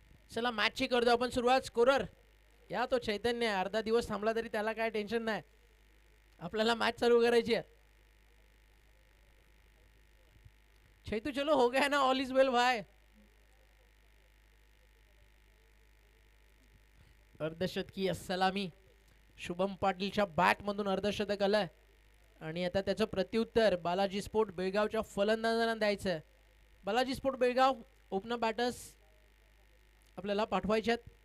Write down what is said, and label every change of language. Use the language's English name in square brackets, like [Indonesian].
[Marathi] चला मॅचची करतो आपण सुरुवात. स्कोरर या तो चैतन्य आहे. अर्धा दिवस थांबला तरी त्याला काय टेन्शन नाही. आपल्याला मॅच चालू करायची आहे. [Hindi] चैतू चलो हो गया ना, [English] all is well [Hindi] भाई. [Marathi] अर्धशतकी सलामी शुभम पाटीलच्या बॅट मधून अर्धशतक आलंय आणि आता त्याचं प्रत्युत्तर बालाजी स्पोर्ट बेळगावच्या फलंदाजांना द्यायचं आहे. Balaji sport Belgaum opener batters आपल्याला पाठवायच्यात.